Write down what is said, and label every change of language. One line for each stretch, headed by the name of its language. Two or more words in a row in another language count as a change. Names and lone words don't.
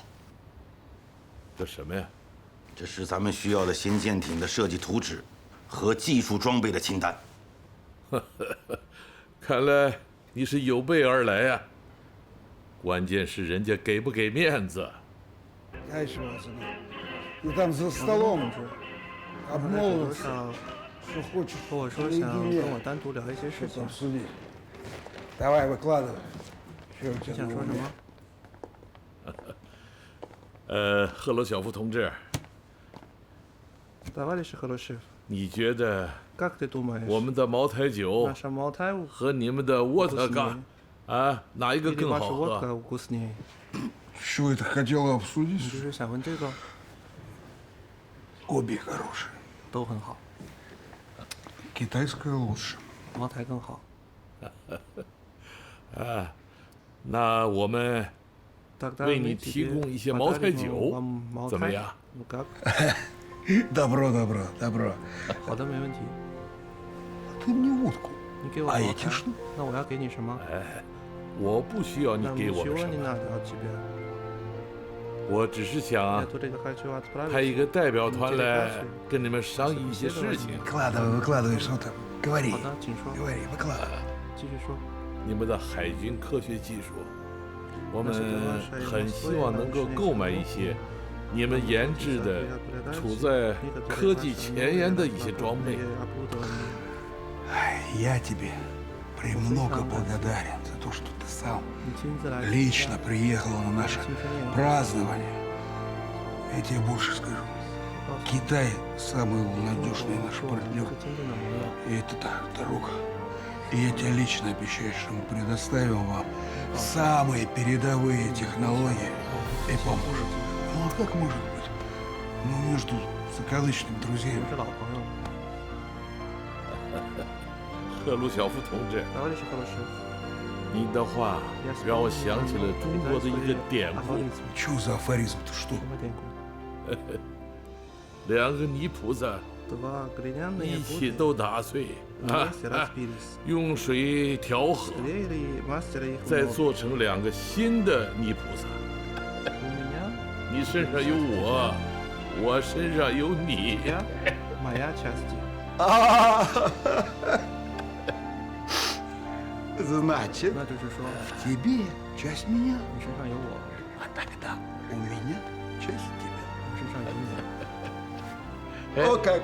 Chinese: 这什么呀？这是咱们需要的新舰艇的设计图纸和技术装备的清单。看来你是有备而来呀。关键是人家给不给面子。
Russian: И там за столом обмолвился, что хочешь
Chinese: 和我说想跟我单独聊一些事情。
Russian: Давай, выкладывай.
Chinese: 你想说什么？赫鲁晓夫同志，
Russian: Товарищ Хорошев,
Chinese: 你觉得
Russian: как ты думаешь,
Chinese: 我们的茅台酒
Russian: наша Малтау
Chinese: 和你们的沃特嘎，啊，哪一个
Russian: или
Chinese: 更
Russian: ваша
Chinese: 好
Russian: водка
Chinese: 喝？
Russian: вкуснее? Что это хотела
Chinese: 你
Russian: обсудить?
Chinese: 是想问这个？
Russian: Обе хорошие.
Chinese: 都很好。
Russian: Китайское лучше.
Chinese: 茅台更好。啊，那我们为你提供一些茅台酒，怎么样？
Russian: Добро, добро, добро.
Chinese: 好的，没问题。
Russian: Ты мне водку.
Chinese: 你给我
Russian: А
Chinese: 茅
Russian: эти
Chinese: 台
Russian: что?
Chinese: 那我要给你什么？哎，我不需要你给我们什么，我只是想派一个代表团来跟你们商议一些事情。
Russian: Выкладывай, выкладывай, что там. Говори.
Chinese: 好的，请说。
Russian: Говори, выкладывай.
Chinese: 继续说。你们的海军科学技术，我们很希望能够购买一些你们研制的、处在科技前沿的一些装备。
Russian: Я тебе премного благодарен за то, что ты сам лично приехал на наше празднование. Я тебе больше скажу. Китай самый надежный наш партнер. И это так, дорога. И я тебе лично обещаю, что мы предоставим вам самые передовые технологии и поможем. Ну а как может быть? Ну между закадычными друзьями.
Chinese: 赫鲁晓夫同志，你的话让我想起了中国的一个典故。
Russian: Чё за афоризм-то, что?
Chinese: 两个泥菩萨一起都打碎用水调和，再做成两个新的泥菩萨。你身上有我，我身上有你。
Russian: Значит, в тебе часть меня, а тогда у меня часть тебя. О как!